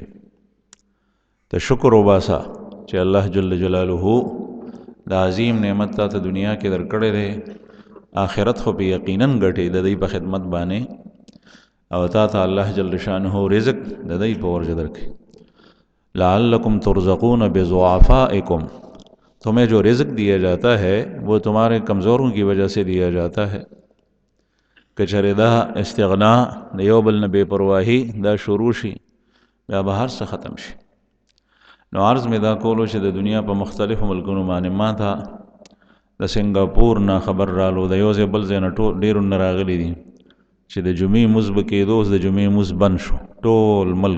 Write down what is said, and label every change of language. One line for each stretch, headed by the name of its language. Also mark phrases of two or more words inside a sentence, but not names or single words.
Pashto: ته شکر وباسه چې الله
Arabic: جل جلاله
Pashto: د عظیم نعمت تا ته دنیا کې درکړی دی، آخرت خو په یقینا ګټې د دوی په خدمت باندې او تا ته الله
Arabic: جل شانه
Pashto: رزق د دوی په ورجه درکړي.
Arabic: لعلکم ترزقون بضعفائکم،
Urdu: تمہیں جو رزق دیا جاتا ہے وہ تمہارے کمزوروں کی وجہ سے دیا جاتا ہے.
Pashto: کچره دا استغنا د یو بل نه بې پرواهي دا شروع شي بیا به هر څه ختم شي. نو عرض مې دا کولو چې د دنیا په مختلفو ملکونو باندې ما ته د سنګاپور نه خبر رالو، د یو ځای بل ځای نه ډېرو نه راغلي دي چې د جمعې مونځ به کېدو، اوس د جمعې مونځ بند شو ټول ملک.